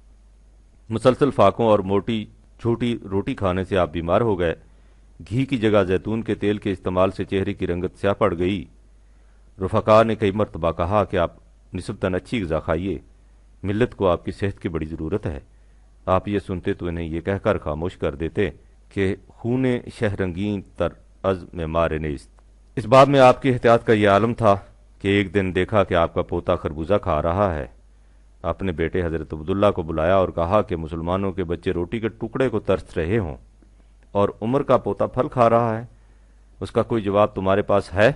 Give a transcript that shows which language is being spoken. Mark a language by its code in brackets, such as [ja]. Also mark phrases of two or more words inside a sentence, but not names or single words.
[ur] مسلسل فاقوں اور موٹی چھوٹی روٹی کھانے سے آپ بیمار ہو گئے، گھی کی جگہ زیتون کے تیل کے استعمال سے چہرے کی رنگت سیاہ پڑ گئی۔ رفقا نے کئی مرتبہ کہا کہ آپ نسبتاً اچھی غذا کھائیے، ملت کو آپ کی صحت کی بڑی ضرورت ہے۔ آپ یہ سنتے تو انہیں یہ کہہ کر خاموش کر دیتے کہ [fa] خون شہرنگین تر از معمار نیست۔ [ur] اس باب میں آپ کی احتیاط کا یہ عالم تھا کہ ایک دن دیکھا کہ آپ کا پوتا خربوزہ کھا رہا ہے۔ اپنے بیٹے حضرت عبداللہ کو بلایا اور کہا کہ مسلمانوں کے بچے روٹی کے ٹکڑے کو ترس رہے ہوں اور عمر کا پوتا پھل کھا رہا ہے، اس کا کوئی جواب تمہارے پاس ہے؟